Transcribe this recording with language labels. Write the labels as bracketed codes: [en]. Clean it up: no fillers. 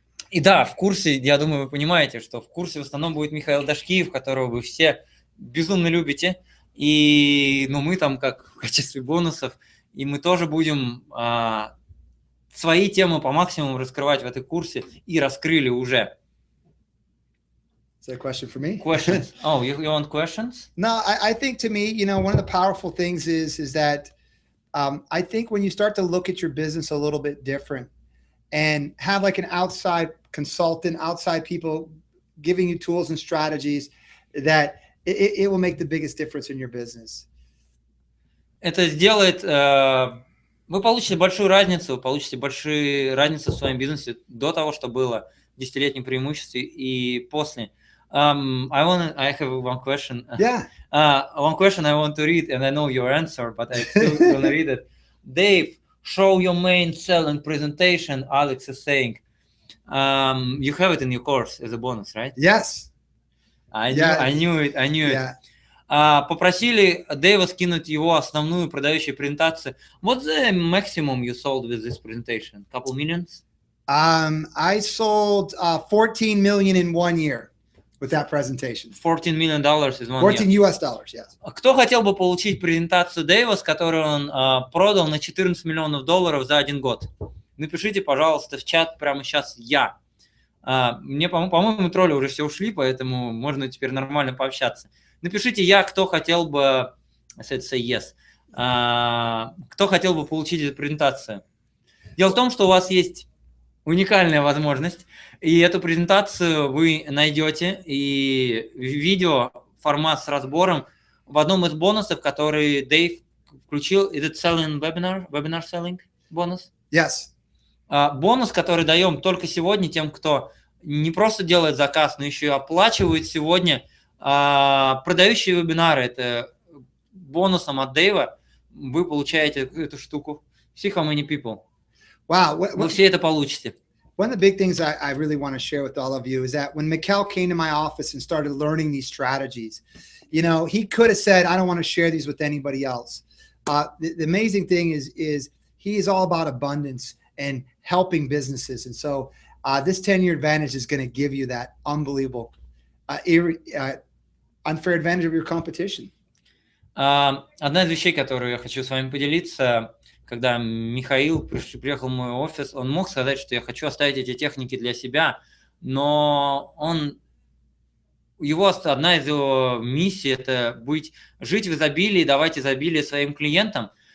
[ru] И да, в курсе, я думаю, вы понимаете, что в курсе в основном будет Михаил Дашкиев, которого вы все безумно любите. И мы там как в качестве бонусов, и мы тоже будем свои темы по максимуму раскрывать в этом курсе и раскрыли уже. [en] Is that a question for me? Questions. Oh, you want questions? No, I think to me, one of the powerful things is that I think when you start to look at your business a little bit different and have like an outside consultant, outside people giving you tools and strategies, that it will make the biggest difference in your business. [ru] Это сделает... Вы получите большую разницу, в своем бизнесе до того, что было в 10-летнем преимуществе и после. [en] I have one question. Yeah. One question I want to read, and I know your answer, but I still want to read it. Dave, show your main selling presentation, Alex is saying. You have it in your course as a bonus, right? Yes. I knew it. Yeah. [ru] Попросили Дэйва скинуть его основную продающую презентацию. [en] What's the maximum you sold with this presentation? Couple millions? I sold 14 million in 1 year with that presentation. $14 million is 1 14 year. US dollars, yes. [ru] Кто хотел бы получить презентацию Дэйва, с которой он продал на $14 миллионов за 1 год? Напишите, пожалуйста, в чат прямо сейчас я. Мне, по-моему, тролли уже все ушли, поэтому можно теперь нормально пообщаться. Напишите я, кто хотел бы, [en] say yes, [ru] кто хотел бы получить эту презентацию. Дело в том, что у вас есть уникальная возможность, и эту презентацию вы найдете, и видео, формат с разбором в одном из бонусов, который Дэйв включил. [en] Is it selling webinar selling бонус? Yes. [ru] Бонус, который даем только сегодня тем, кто не просто делает заказ, но еще и оплачивает сегодня продающие вебинары. Это бонусом от Дэйва вы получаете эту штуку. [en] See how many people. Wow. [ru] Вы все это получите. [en] One of the big things I really want to share with all of you is that when Mikkel came to my office and started learning these strategies, you know, he could have said, I don't want to share these with anybody else. The amazing thing is he is all about abundance and helping businesses. And so this 10-year advantage is going to give you that unbelievable, unfair advantage of your competition. [ru] Одна из вещей, которую я хочу с вами поделиться, когда Михаил приехал в мой офис, он мог сказать, что я хочу оставить эти техники для себя, но одна из его миссий – это жить в изобилии, давать изобилие своим клиентам.